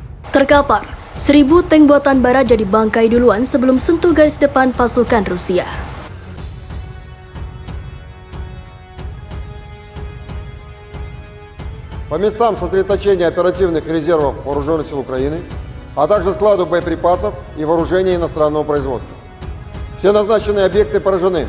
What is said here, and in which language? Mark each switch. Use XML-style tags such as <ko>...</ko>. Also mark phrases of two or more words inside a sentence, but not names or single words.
<id>Terkapar, 1.000 tank buatan barat jadi bangkai duluan sebelum sentuh garis depan pasukan Rusia.</id> <ru>По местам сосредоточения оперативных резервов Вооруженных сил Украины, а также складу боеприпасов и вооружения иностранного производства. Все назначенные объекты поражены.</ru>